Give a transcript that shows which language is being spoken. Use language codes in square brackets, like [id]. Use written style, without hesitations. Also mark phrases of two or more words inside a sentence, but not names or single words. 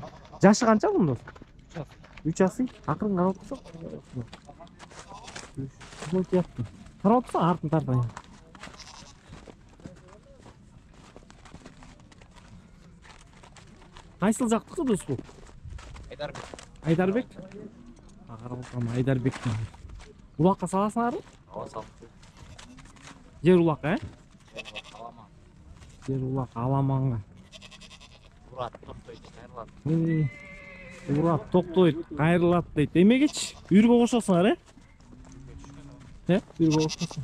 [kk] Жашы қанша бұның дос? 3 жасың? Ақырын қарап тұрсақ. Вот яттым. Қарап тұрсақ артын тартайын. Қайсыл жақтықы дос бұл? Айдарбек. Айдарбек? [ky] Каралган Айдарбектен. Улакка саласыңарбы? Ава салып. Жер улак, э? Аламан. Жер улак аламанга. Урат токтойт, кайрылат. Урап токтойт, кайрылат дейт. Эмегечи? Үйргө кошосуңар, э? Үйргө кошосуң.